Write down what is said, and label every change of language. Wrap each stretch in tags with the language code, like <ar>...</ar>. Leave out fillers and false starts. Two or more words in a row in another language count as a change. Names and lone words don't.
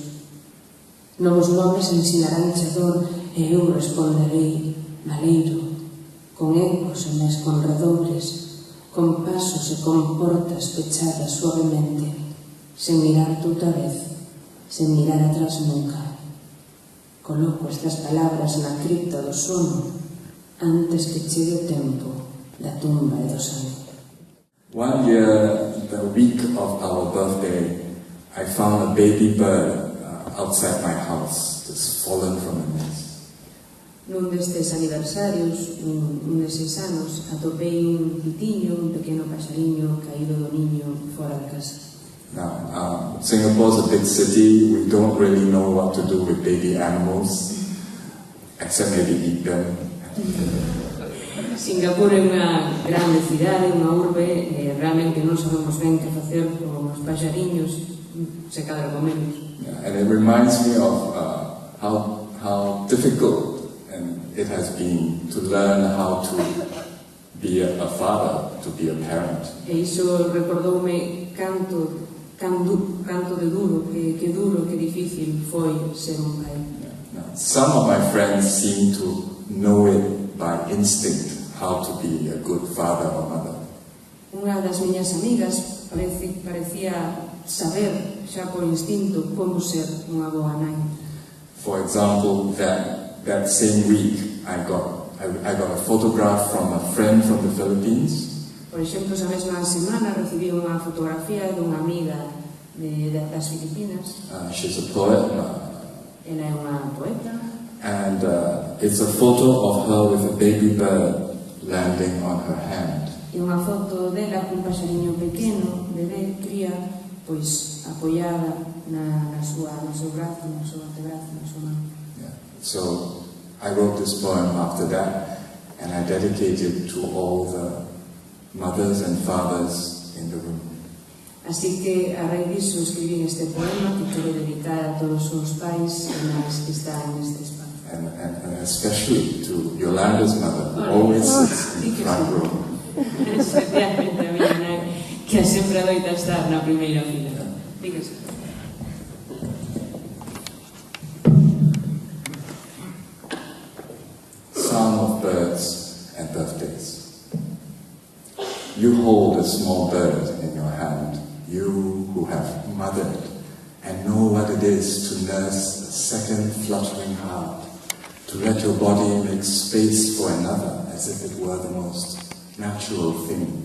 <gl>Novos nomes ensinarán chador e eu responderei maleiro, con ecos e mes con redobles, con pasos e con portas pechadas suavemente, sen mirar outra vez, sen mirar atrás nunca. Coloco estas palabras na cripta do sono antes que chegue o tempo da tumba e do sangue.</gl> <en>One year, the week of our birthday, I found a baby bird outside my house, just fallen from a nest.</en> <gl>Nun destes aniversarios, un deses anos, atopei un pitiño, un pequeno paxariño caído do niño fora da casa.</gl> <en>Now, Singapore's a big city. We don't really know what to do with baby animals, except maybe eat them.</en> <gl>Singapur é unha grande cidade, unha urbe, e realmente non sabemos ben que facer con os paxariños, se cadra comemos.</gl> <en>And it reminds me of how difficult it has been to learn how to be a father, to be a parent.</en> <gl>E iso recordoume canto de duro, que difícil foi ser un pai.</gl> <en>Some of my friends seem to know it by instinct, how to be a good father or mother.</en> <gl>Unha das miñas amigas parecía saber xa por instinto como ser unha boa nai.</gl> <en>For example, that same week I got I got a photograph from a friend from the Philippines.</en> <gl>Por exemplo, esa mesma semana recibí unha fotografía dunha amiga das Filipinas.</gl> <en>She's a poet.</en> <gl>Ela é unha poeta.</gl> <en>And it's a photo of her with a baby bird landing on her hand.</en> <gl>E unha foto dela cun paxariño pequeno, bebé, cría, pois apoiada no seu brazo, no seu antebrazo, na súa mão.</gl> <en>So I wrote this poem after that, and I dedicated it to all the mothers and fathers in the room.</en> <gl>Así que a raíz disso escribí este poema que quero dedicar a todos os pais e nais que están neste espacio.</gl> <en>And especially to Yolanda's mother, who always sits in the front row.</en> <gl>Especialmente a miña nai, que sempre adoita estar na primeira fila. Dígase.</gl> <en>Song of Birds and Birthdays. You hold a small bird in your hand, you who have mothered and know what it is to nurse a second fluttering heart, to let your body make space for another as if it were the most natural thing.</en>